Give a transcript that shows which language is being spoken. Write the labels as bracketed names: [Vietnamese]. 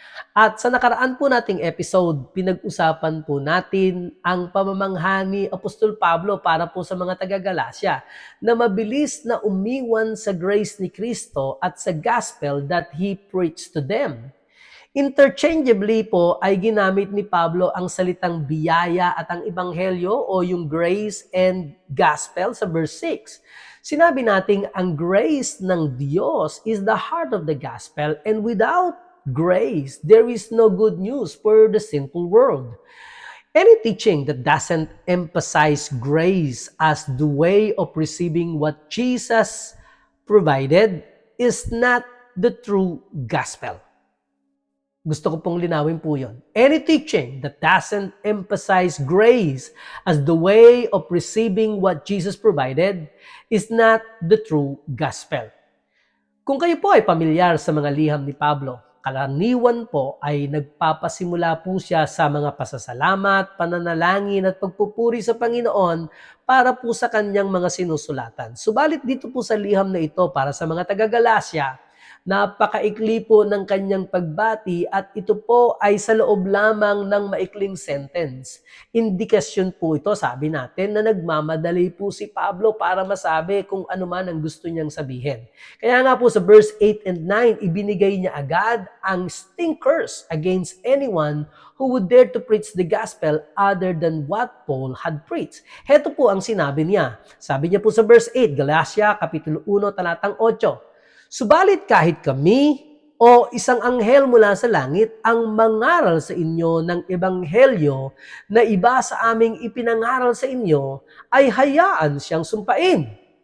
[Filipino] At sa nakaraan po nating episode, pinag-usapan po natin ang pamamangha ni Apostol Pablo para po sa mga taga-Galasya na mabilis na umiwan sa grace ni Kristo at sa [English] gospel that He preached to them. [Filipino] Interchangeably po ay ginamit ni Pablo ang salitang biyaya at ang ebanghelyo o yung [English] grace and gospel [Filipino] sa verse 6. Sinabi nating ang grace ng Diyos [English] is the heart of the gospel, and without grace, there is no good news for the sinful world. Any teaching that doesn't emphasize grace as the way of receiving what Jesus provided is not the true gospel. [Filipino] Gusto ko pong linawin po yun. [English] Any teaching that doesn't emphasize grace as the way of receiving what Jesus provided is not the true gospel. [Filipino] Kung kayo po ay pamilyar sa mga liham ni Pablo, karaniwan po ay nagpapasimula po siya sa mga pasasalamat, pananalangin at pagpupuri sa Panginoon para po sa kanyang mga sinusulatan. Subalit dito po sa liham na ito para sa mga taga-Galasya, napakaikli po ng kanyang pagbati at ito po ay sa loob lamang ng maikling sentence. Indikasyon po ito, sabi natin, na nagmamadali po si Pablo para masabi kung ano man ang gusto niyang sabihin. Kaya nga po sa verse 8 and 9, ibinigay niya agad ang [English] stinkers against anyone who would dare to preach the gospel other than what Paul had preached. [Filipino] Heto po ang sinabi niya. Sabi niya po sa verse 8, Galasya, Kapitulo 1, talatang 8, subalit kahit kami o isang anghel mula sa langit ang mangaral sa inyo ng ebanghelyo na iba sa aming ipinangaral sa inyo, ay hayaan siyang sumpain.